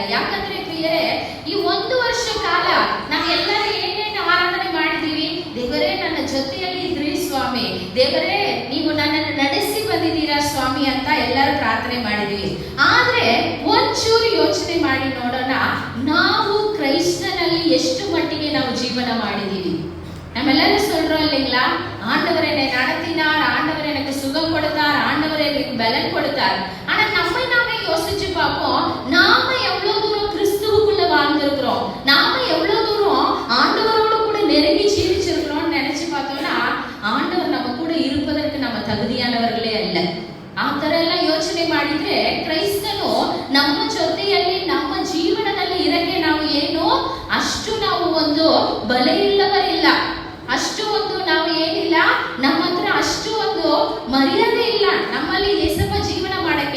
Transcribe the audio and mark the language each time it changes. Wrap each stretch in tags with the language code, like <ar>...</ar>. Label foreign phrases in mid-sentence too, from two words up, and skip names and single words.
<kn>ಯಾಕಂದ್ರೆ ಪ್ರಿಯರೇ, ಈ 1 ವರ್ಷ ಕಾಲ ನಾವೆಲ್ಲರೂ ಏನೇನು ಆರಾಧನೆ ಮಾಡಿದೀವಿ? ದೇವರೇ ನನ್ನ ಜೊತೆಯಲ್ಲಿ ಇದ್ರಿ ಸ್ವಾಮಿ, ದೇವರೇ ನೀವು ನನ್ನನ್ನು ನಡೆಸಿ ಬಂದಿದ್ದೀರಾ ಸ್ವಾಮಿ ಅಂತ ಎಲ್ಲರೂ ಪ್ರಾರ್ಥನೆ ಮಾಡಿದೀವಿ. ಆದ್ರೆ ಒಂಚೂರು ಯೋಚನೆ ಮಾಡಿ ನೋಡೋಣ, ನಾವು ಕ್ರೈಸ್ತನಲ್ಲಿ ಎಷ್ಟು ಮಟ್ಟಿಗೆ ನಾವು ಜೀವನ ಮಾಡಿದೀವಿ.</kn> <ta>நம்மெல்லாரும் சொல்றோம் இல்லைங்களா, ஆண்டவர் என்னை நடத்தினார், ஆண்டவர் எனக்கு சுகம் கொடுத்தார், ஆண்டவர் எனக்கு பலன் கொடுத்தார். ஆனா நம்மை நாமே யோசிச்சு பார்ப்போம், நாம எவ்வளவு தூரம் கிறிஸ்துவுக்குள்ள வாழ்ந்திருக்கிறோம், நாம எவ்வளவு தூரம் ஆண்டவரோடு கூட நெருங்கி ஜீவிச்சிருக்கிறோம்னு நினைச்சு பார்த்தோம்னா ஆண்டவர் நம்ம கூட இருப்பதற்கு நம்ம தகுதியானவர்களே அல்ல.</ta> <kn>ಆ ತರ ಎಲ್ಲ ಯೋಚನೆ ಮಾಡಿದ್ರೆ ಕ್ರೈಸ್ತನು ನಮ್ಮ ಜೊತೆಯಲ್ಲಿ ನಮ್ಮ ಜೀವನದಲ್ಲಿ ಇರಕ್ಕೆ ನಾವು ಏನು ಅಷ್ಟು ನಾವು ಒಂದು ಬಲೆ ಇಲ್ಲವರಿಲ್ಲ, ಅಷ್ಟು ಒಂದು ನಾವು ಏನಿಲ್ಲ, ನಮ್ಮ ಹತ್ರ ಅಷ್ಟು ಒಂದು ಮರ್ಯಾದೆ ಇಲ್ಲ ನಮ್ಮಲ್ಲಿ ಯೇಸಪ್ಪ ಜೀವನ ಮಾಡಕ್ಕೆ.</kn>